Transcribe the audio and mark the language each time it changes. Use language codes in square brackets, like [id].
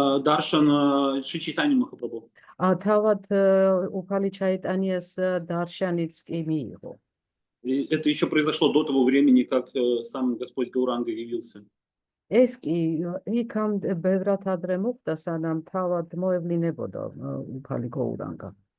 [ru] Даршан Шри Чайтанья Махапрабху. [ka] თავად უფალი ჩაიტანიას დარშანიც კი მიიღო. [ru] И это еще произошло до того времени, как сам Господь Гауранга явился. [ka] ეს კი იქამდე ბევრად ადრე მოხდა, სანამ თავად მოევლინებოდა უფალი გაურანგა.